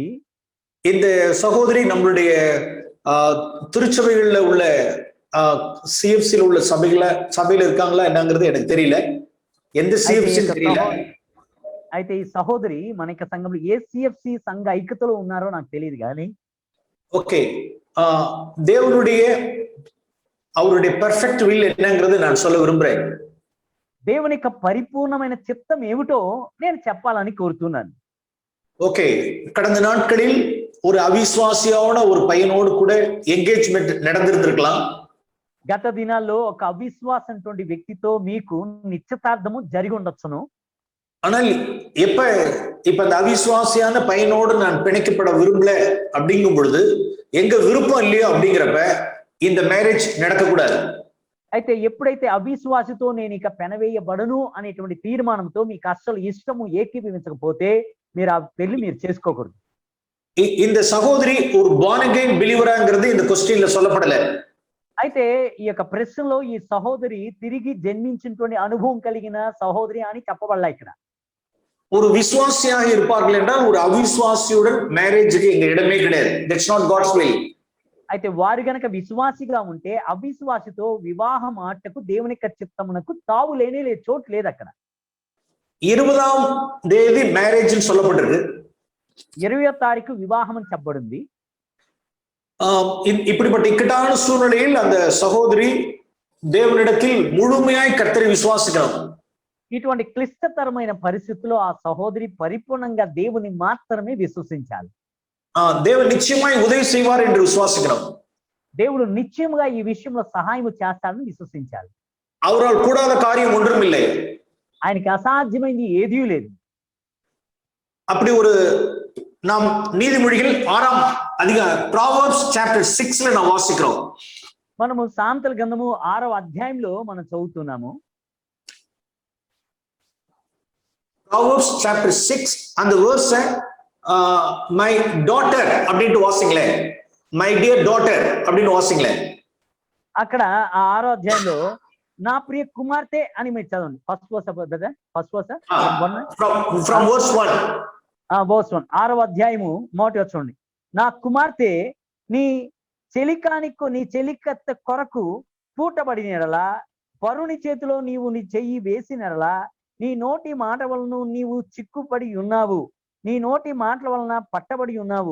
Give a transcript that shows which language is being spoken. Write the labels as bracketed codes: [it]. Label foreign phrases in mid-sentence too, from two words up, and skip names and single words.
[ta] இந்த சகோதரி நம்மளுடைய திருச்சபைகள்ல உள்ள சிஎஃப்சில உள்ள சபையில இருக்காங்களா என்னங்கிறது எனக்கு தெரியல. எந்த சிஎஃப்சி தெரியல. [te] అయితే ఈ సహోదరి మన సంఘంలో ఏ సిఎఫ్సి సంఘ ఐక్యతలో ఉన్నారో నాకు తెలియదు కానీ, [ta] ఓకే, దేవునుடைய அவருடைய [en] perfect will [ta] என்னங்கிறது நான் சொல்ல விரும்புறேன். [te] దేవుని యొక్క పరిపూర్ణమైన చిత్తం ఏమిటో నేను చెప్పాలని కోరుతున్నాను. ఓకే, [ta] கடந்த நாட்களில் ஒரு அவிசுவாசியான ஒரு பையனோடு கூட என்கேஜ்மெண்ட் நடந்திருக்கலாம். [te] గత దినాల్లో ఒక అవిశ్వాసంటువంటి వ్యక్తితో మీకు నిశ్చితార్థము జరిగి ఉండొచ్చును. [ta] ஆனால் இப்ப அந்த அவிசுவாசியான பையனோடு நான் பிணைக்கப்பட விரும்பல அப்படிங்கும் பொழுது, எங்க விருப்பம் இல்லையோ அப்படிங்கிறப்ப இந்த மேரேஜ் நடக்கக்கூடாது. [te] అయితే ఎప్పుడైతే అవిశ్వాసితో నేను ఇక పెనవేయబడను అనేటువంటి తీర్మానంతో మీకు అస్సలు ఇష్టము ఏకీభవించకపోతే మీరు ఆ పెళ్లి మీరు చేసుకోకూడదు. [ta] இந்த సహోదరి ஒரு [en] born again believer [ta] ங்கிறது இந்த క్వశ్చన్ல சொல்லப்படல. [te] అయితే ఈ యొక్క ప్రశ్నలో ఈ సహోదరి తిరిగి జన్మించినటువంటి అనుభవం కలిగిన సహోదరి అని చెప్పబడలా ఇక్కడ. [ta] ஒரு விசுவாசியாக இருப்பார்கள் என்றால் ஒரு அவிசுவாசியுடன் மேரேஜுக்கு இங்க இடமே கிடையாது. [en] That's not God's will. [te] అయితే వారు గనక విశ్వాసిగా ఉంటే అవిశ్వాసితో వివాహం ఆటకు దేవుని యొక్క చిత్తమునకు తావు లేనే లేదు, చోటు లేదు అక్కడ. 20వ తేదీ మ్యారేజ్ అని சொல்லப்பட்டிருக்கு. 20వ తారీఖు వివాహం అని చెప్పబడింది. [ta] இப்படிப்பட்ட இக்கட்டான சூழ்நிலையில் அந்த சகோதரி தேவனிடத்தில் முழுமையாய் கர்த்தரை விசுவாசிக்கணும். [te] ఇటువంటి క్లిష్టతరమైన పరిస్థితుల్లో ఆ సహోదరి పరిపూర్ణంగా దేవుని మాత్రమే విశ్వసించాలి. [ta] தேவன் நிச்சயமாய் உதவி செய்வார் என்று விசுவாசிக்கணும். [te] దేవుడు నిశ్చయముగా ఈ విషయంలో సహాయం చేస్తాడని విశ్వసించాలి. [ta] அவரால் கூடாத காரியம் ஒன்றும் இல்லை. [te] ఆయనకి అసాధ్యమైంది ఏదీ లేదు. [ta] அப்படி ஒரு நாம் நீதிமொழிகள் 6వ அதிகாரம் [en] Proverbs chapter [ta] 6ல நாம் வாசிக்கிறோம். [te] మనము సామెతల గ్రంథము 6వ అధ్యాయంలో మనం చదువుతున్నాము. [en] Proverbs chapter 6 [ta] அந்த [en] verse my daughter [ta] அப்படினு வாசிங்களே. [en] my dear daughter [ta] அப்படினு வாசிங்களே. [te] అక్కడ ఆ 6వ అధ్యాయంలో నా ప్రియ కుమార్తె అని మీరు చదవండి. [en] first verse brother, first verse from verse 1. [te] verse 1 6వ అధ్యాయము మొదటి వచనం చూడండి. నా కుమార్తె నీ చెలికత్త కొరకు పూటబడినలా, పరుని చేతిలో నీవు నీ చెయ్యి వేసినలా, నీ నోటి మాట వలన నీవు చిక్కుపడి ఉన్నావు, నీ నోటి మాటల వలన పట్టబడి ఉన్నావు.